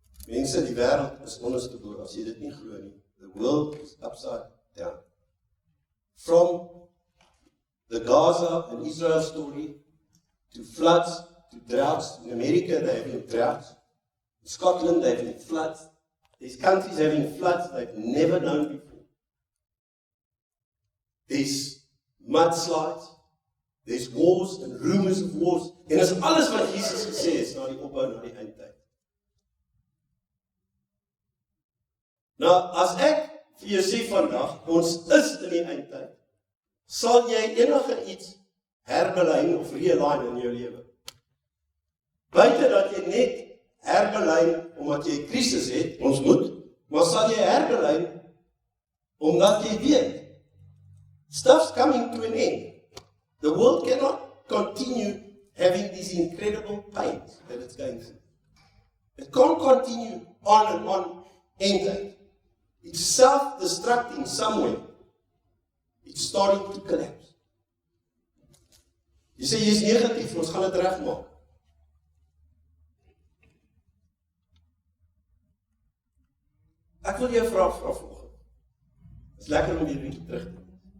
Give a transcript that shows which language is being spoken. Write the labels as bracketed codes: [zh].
[af] Mense, die wêreld is onderste bo, as jy dit nie glo nie. [en] The world is upside down. From the Gaza and Israel story, to floods, to droughts. In America, they have droughts. Scotland having floods. There's countries having floods they've never known before. There's mudslides. There's wars and rumors of wars. [af] En is alles wat Jesus gesê het na die opbou na die eindtyd. Nou, as ek vir jou sê vandag, ons is in die eindtyd, sal jy enige iets herbelyn of realign in jou lewe? Buite dat jy net herbelyn omdat jy 'n krisis het, ons moet, maar sal jy herbelyn omdat jy weet, [en] stuff's coming to an end. The world cannot continue having these incredible pains that it's going through. It can't continue on and on, end. It's self-destructing somewhere. It's starting to collapse. [af] Jy sê, jy is negatief, ons gaan dit regmaak. Ek wil jou vra vanoggend. Het is lekker om hier terug te kom.